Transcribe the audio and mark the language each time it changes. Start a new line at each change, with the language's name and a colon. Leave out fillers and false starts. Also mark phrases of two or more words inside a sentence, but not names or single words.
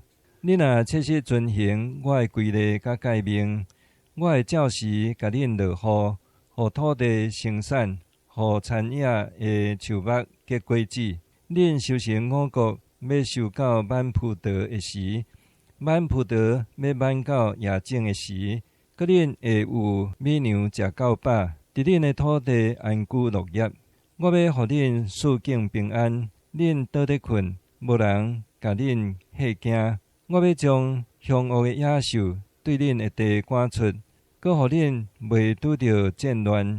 Min Nan Chinese: 你若切实遵行我的规例甲诫命，我会照时甲恁落雨，互土地生产，互田野的树木结果子。恁修成五穀，要收到满葡萄的时，满葡萄要满到野种的时，佮恁会有美牛食到饱，伫恁的土地安居乐业。我要互恁四境平安，恁倒咧困，无人甲恁吓惊。我要将凶恶的野兽对恁的地赶出，搁互恁袂拄着战乱。